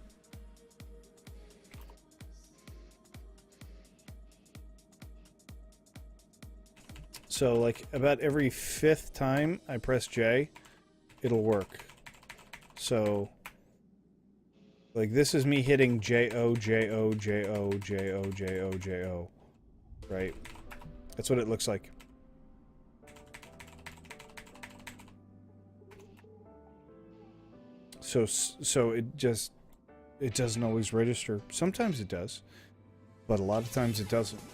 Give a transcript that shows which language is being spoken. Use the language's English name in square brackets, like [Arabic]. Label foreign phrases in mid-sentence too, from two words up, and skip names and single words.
[English] So, like, about every 5th time I press J, it'll work. So, like, this is me hitting J-O, J-O, J-O, J-O, J-O, J-O. Right? That's what it looks like. So it doesn't always register. Sometimes it does, but a lot of times it doesn't.